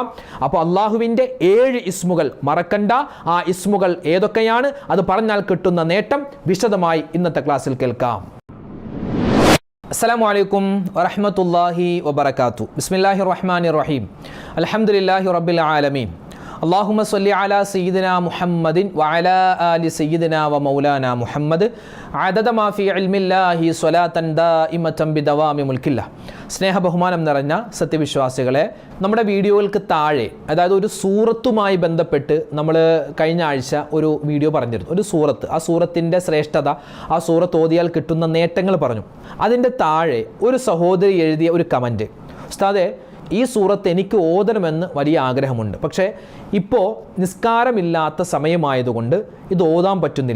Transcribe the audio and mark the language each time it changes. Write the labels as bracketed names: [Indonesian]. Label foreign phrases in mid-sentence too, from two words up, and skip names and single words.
[Malayalam] അപ്പോൾ അള്ളാഹുവിൻ്റെ 7 ഇസ്മുകൾ മറക്കണ്ട. ആ ഇസ്മുകൾ ഏതൊക്കെയാണ്, അത് പറഞ്ഞാൽ കിട്ടുന്ന നേട്ടം വിശദമായി ഇന്നത്തെ ക്ലാസ്സിൽ കേൾക്കാം. [Arabic] السلام عليكم ورحمة الله وبركاته. بسم الله الرحمن الرحيم. الحمد لله رب العالمين. اللهم صل على سيدنا محمد وعلى آل سيدنا ومولانا محمد عدد ما في علم الله صلاة دائمة بدوام ملك الله. [Malayalam] സ്നേഹ ബഹുമാനം നിറഞ്ഞ സത്യവിശ്വാസികളെ, നമ്മുടെ വീഡിയോകൾക്ക് താഴെ, അതായത് ഒരു സൂറത്തുമായി ബന്ധപ്പെട്ട് നമ്മൾ കഴിഞ്ഞ ആഴ്ച ഒരു വീഡിയോ പറഞ്ഞിരുന്നു. ഒരു സൂറത്ത്, ആ സൂറത്തിൻ്റെ ശ്രേഷ്ഠത, ആ സൂറത്ത് ഓതിയാൽ കിട്ടുന്ന നേട്ടങ്ങൾ പറഞ്ഞു. അതിൻ്റെ താഴെ ഒരു സഹോദരി എഴുതിയ ഒരു കമൻറ്റ്, ഉസ്താദേ ഈ സൂറത്ത് എനിക്ക് ഓതണമെന്ന് വലിയ ആഗ്രഹമുണ്ട്, പക്ഷേ ഇപ്പോൾ നിസ്കാരമില്ലാത്ത സമയമായതുകൊണ്ട് ഇത് ഓതാൻ പറ്റുന്നില്ല.